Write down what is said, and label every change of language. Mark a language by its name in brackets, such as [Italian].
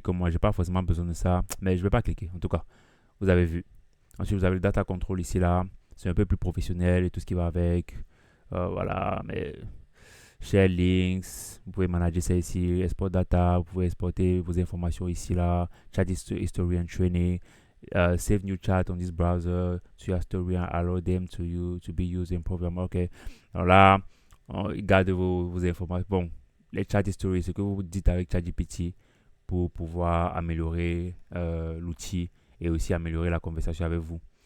[French] Comme moi, j'ai pas forcément besoin de ça, mais je vais pas cliquer. En tout cas, vous avez vu. Ensuite, vous avez le data control ici, là. C'est un peu plus professionnel et tout ce qui va avec. Voilà, mais share links, vous pouvez manager ça ici. Export data, vous pouvez exporter vos informations ici, là. [English] Chat history and training. Save new chat on this browser to your story and allow them to be used in program. [French] Ok. Alors là, gardez vos informations. Bon, les chat history, c'est ce que vous dites avec ChatGPT pour pouvoir améliorer l'outil et aussi améliorer la conversation avec vous.